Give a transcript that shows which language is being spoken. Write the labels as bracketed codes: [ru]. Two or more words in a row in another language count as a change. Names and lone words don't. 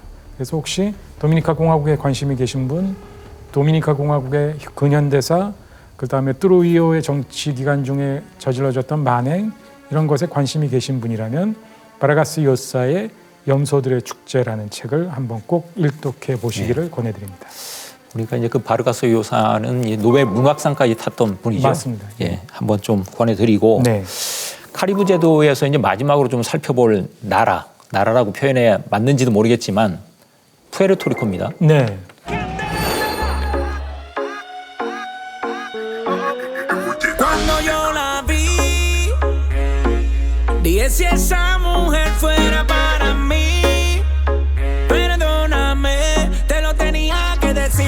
[ko] 그래서 혹시 도미니카 공화국에 관심이 계신 분, 도미니카 공화국의 근현대사, 그다음에 트루히오의 정치 기간 중에 저질러졌던 만행 이런 것에 관심이 계신 분이라면 바르가스 요사의 염소들의 축제라는 책을 한번 꼭 일독해 보시기를 권해드립니다. 우리가 이제 그 바르가스 요사는 이 노벨 문학상까지 탔던 분이죠. 맞습니다. 예, 한번 좀 권해드리고 네. 카리브 제도에서 이제 마지막으로 좀 살펴볼 나라라고 표현해야 맞는지도 모르겠지만 푸에르토리코입니다. 네. [es] Cuando yo la vi, dije si esa mujer fuera para mí. Perdóname, te lo tenía que decir.